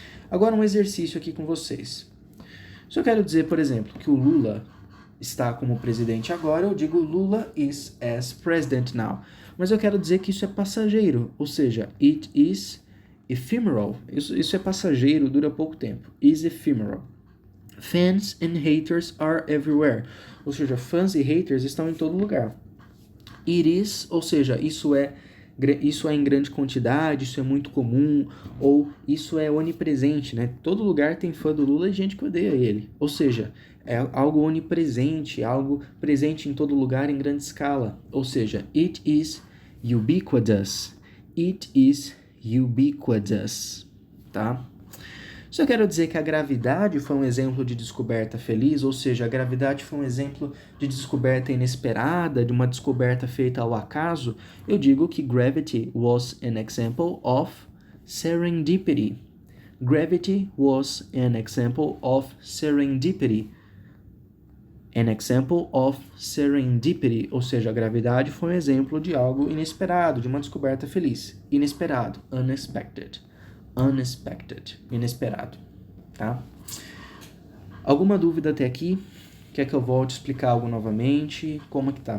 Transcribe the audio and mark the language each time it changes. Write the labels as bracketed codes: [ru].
[pt] Agora um exercício aqui com vocês. Se eu quero dizer, por exemplo, que o Lula está como presidente agora, eu digo [en] Lula is as president now. [pt] Mas eu quero dizer que isso é passageiro, ou seja, [en] it is ephemeral. [pt] Isso é passageiro, dura pouco tempo. [en] Is ephemeral. Fans and haters are everywhere. [pt] Ou seja, fãs e haters estão em todo lugar. [en] It is, [pt] ou seja, isso é em grande quantidade, isso é muito comum, ou isso é onipresente, né? Todo lugar tem fã do Lula e gente que odeia ele. Ou seja, é algo onipresente, algo presente em todo lugar em grande escala. Ou seja, [en] it is ubiquitous. It is ubiquitous, tá? [pt] Só quero dizer que a gravidade foi um exemplo de descoberta feliz, ou seja, a gravidade foi um exemplo de descoberta inesperada, de uma descoberta feita ao acaso. Eu digo que [en] gravity was an example of serendipity. Gravity was an example of serendipity. An example of serendipity, [pt] ou seja, a gravidade foi um exemplo de algo inesperado, de uma descoberta feliz. Inesperado, unexpected. Unexpected, inesperado, tá? Alguma dúvida até aqui? Quer que eu volte a explicar algo novamente? Como é que tá?